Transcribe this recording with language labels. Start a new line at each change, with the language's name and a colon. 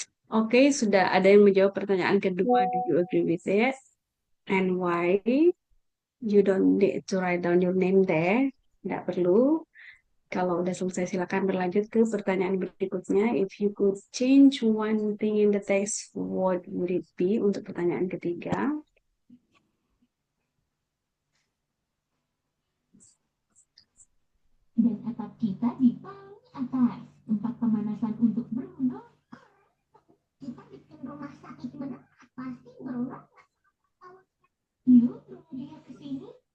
Indonesian: Oke, sudah ada yang menjawab pertanyaan kedua.
English: Do you agree with it? And why? You don't need to write down your name there.
Indonesian: Tidak perlu. Kalau udah selesai, silakan berlanjut ke pertanyaan berikutnya.
English: If you could change one thing in the text, what would it be?
Indonesian: Untuk pertanyaan ketiga. Dan atap kita di paling atas, tempat pemanasan untuk berenang. Kita bikin rumah sakit beneran, pasti berenang. Yuk, tunggu dia ke sini.